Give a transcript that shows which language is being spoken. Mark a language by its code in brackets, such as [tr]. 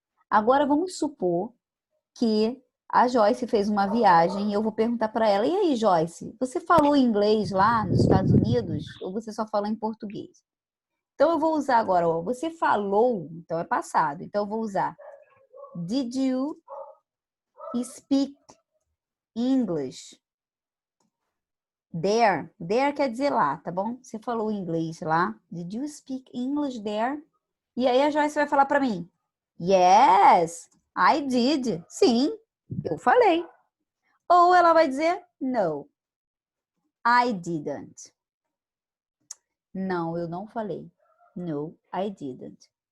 [pt] Agora vamos supor que a Joyce fez uma viagem e eu vou perguntar para ela, e aí, Joyce, você falou inglês lá nos Estados Unidos ou você só fala em português? Então eu vou usar agora, ó, você falou, então é passado. Então eu vou usar [en] Did you speak English? There. [pt] There quer dizer lá, tá bom? Você falou inglês lá. [en] Did you speak English there? [pt] E aí a Joyce vai falar para mim. [en] Yes, I did. [pt] Sim, eu falei. Ou ela vai dizer [en] no, I didn't. [pt] Não, eu não falei. [en] No, I didn't.